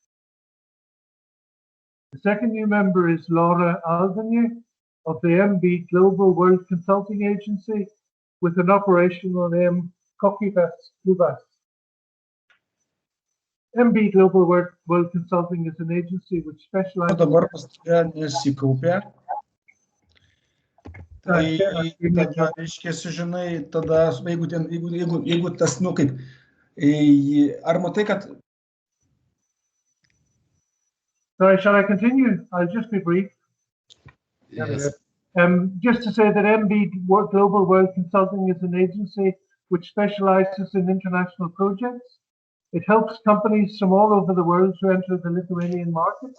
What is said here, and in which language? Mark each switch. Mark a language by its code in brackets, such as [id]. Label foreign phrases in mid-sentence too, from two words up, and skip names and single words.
[en] The second new member is Laura Alvanye of the MB Global World Consulting Agency, with an operational name Kokivas Lubas. MB Global World Consulting is an agency which specializes. [lt] Tai tada reiškia, žinai, tada, jeigu tas, nu kaip, ar matai, kad... [en] Sorry, shall I continue? I'll just be brief. Yes. Just to say that MB Global World Consulting is an agency which specializes in international projects. It helps companies from all over the world to enter the Lithuanian market.